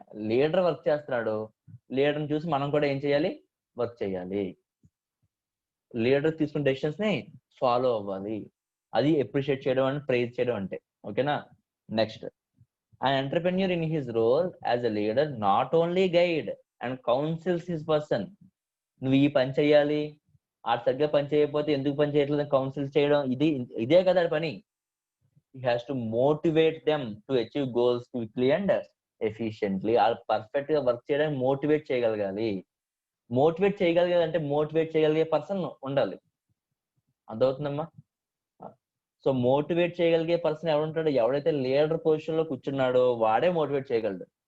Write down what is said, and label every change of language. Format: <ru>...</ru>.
<te>Leader work చేస్తున్నాడు, లీడర్ని చూసి మనం కూడా ఏం చేయాలి? వర్క్ చేయాలి. లీడర్ తీసుకున్న డెసిషన్స్ ని ఫాలో అవ్వాలి. అది అప్రిషియేట్ చేయడం అని ప్రైజ్ చేయడం అంటే. ఓకేనా?</te> <en>Next, an entrepreneur in his role as a leader not only guide and counsels his person.</en> <te>నువ్వు ఈ పని చేయాలి, ఆ సరిగ్గా పని చేయకపోతే ఎందుకు పని చేయట్లేదు కౌన్సిల్ చేయడం, ఇదే కదా పని.</te> <en>he has to motivate them to achieve goals quickly and efficiently.</en> <te>ఆ పర్ఫెక్ట్ గా వర్క్ చేయడానికి మోటివేట్ చేయగలగాలి. మోటివేట్ చేయగలిగేదంటే మోటివేట్ చేయగలిగే పర్సన్ ఉండాలి. అర్థమవుతుందమ్మా? సో మోటివేట్ చేయగలిగే పర్సన్ ఎవడుంటాడు? ఎవడైతే లీడర్ పొజిషన్ లో కూర్చున్నాడో వాడే మోటివేట్ చేయగలడు.</te>